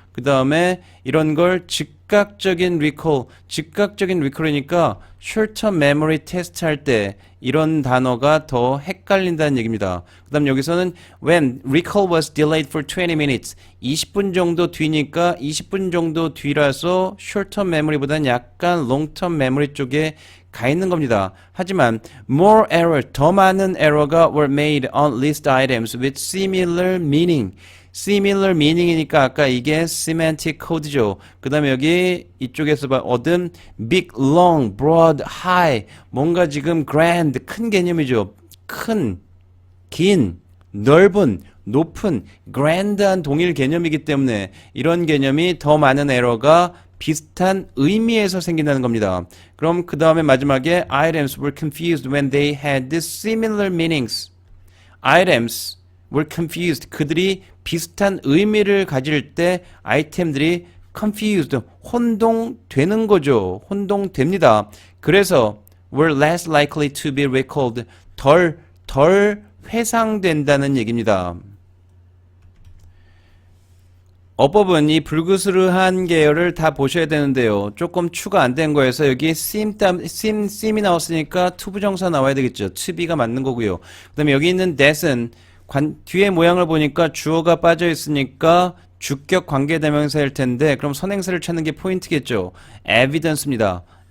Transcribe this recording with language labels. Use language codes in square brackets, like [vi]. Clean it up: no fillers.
[ko] 그 다음에 이런 걸 즉각적인 recall이니까 short-term memory test 할 때 이런 단어가 더 헷갈린다는 얘기입니다. 그 다음 여기서는 [en] when recall was delayed for 20 minutes [ko] 20분 정도 뒤니까 20분 정도 뒤라서 short-term memory보다는 약간 long-term memory 쪽에 가 있는 겁니다. 하지만 [en] more error, [ko] 더 많은 에러가 [en] were made on list items with similar meaning. similar meaning이니까 아까 이게 semantic code죠. [ko] 그 다음에 여기 이쪽에서 얻은 big, long, broad, high 뭔가 지금 grand, 큰 개념이죠. 큰, 긴, 넓은, 높은, grand한 동일 개념이기 때문에 이런 개념이 더 많은 에러가 비슷한 의미에서 생긴다는 겁니다. 그럼 그 다음에 마지막에 [en] items were confused when they had similar meanings. items were confused. [ko] 그들이 비슷한 의미를 가질 때 아이템들이 confused, 혼동되는 거죠. 혼동됩니다. 그래서 [en] were less likely to be recalled. [ko] 덜 회상된다는 얘기입니다. 어법은 이 불그스르한 계열을 다 보셔야 되는데요. 조금 추가 안 된 거여서 여기 seem이 나왔으니까 투부정사 나와야 되겠죠. to be가 맞는 거고요. 그 다음에 여기 있는 that은 뒤에 모양을 보니까 주어가 빠져 있으니까 주격 관계대명사일 텐데 그럼 선행사를 찾는 게 포인트겠죠. evidence입니다.